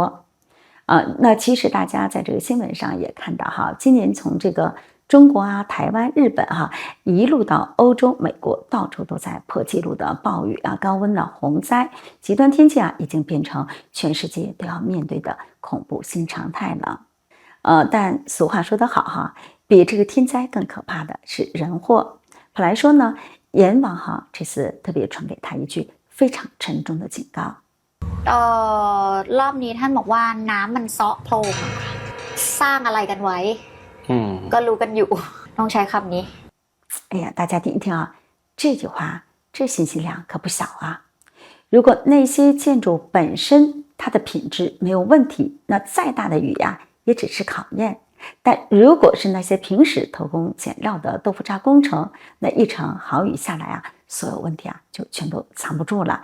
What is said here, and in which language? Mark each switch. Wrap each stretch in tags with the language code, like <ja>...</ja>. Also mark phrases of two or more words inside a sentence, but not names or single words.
<zh>那其实大家在这个新闻上也看到今年从这个中国台湾、日本一路到欧洲、美国，到处都在破纪录的暴雨高温洪灾，极端天气已经变成全世界都要面对的恐怖新常态了。但俗话说得好比这个天灾更可怕的是人祸。普莱说呢，阎王这次特别传给他一句非常沉重的警告。</zh> <th>รอบนี้ท่านบอกว่าน้ำมันเซาะโพรงสร้างอะไรกันไว้ก็รู้กันอยู่ต้องใช้คำนี้</th> <zh>哎呀，大家听一听这句话这信息量可不小如果那些建筑本身它的品质没有问题，那再大的雨也只是考验。但如果是那些平时偷工减料的豆腐渣工程，那一场好雨下来所有问题就全都藏不住了。</zh>